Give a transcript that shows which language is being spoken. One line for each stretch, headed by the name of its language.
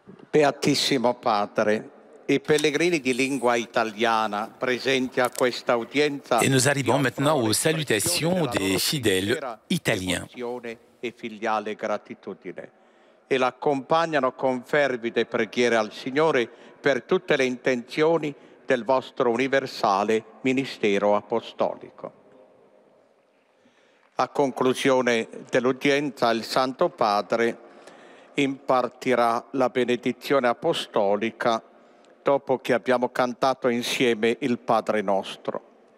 Italian: Beatissimo Padre, i pellegrini di lingua italiana presenti a questa udienza.
French: Et nous arrivons maintenant aux salutations des fidèles italiens.
Italian: E filiale gratitudine e l'accompagnano con fervide preghiere al Signore per tutte le intenzioni del vostro universale ministero apostolico. A conclusione dell'udienza il Santo Padre impartirà la benedizione apostolica dopo che abbiamo cantato insieme il Padre nostro.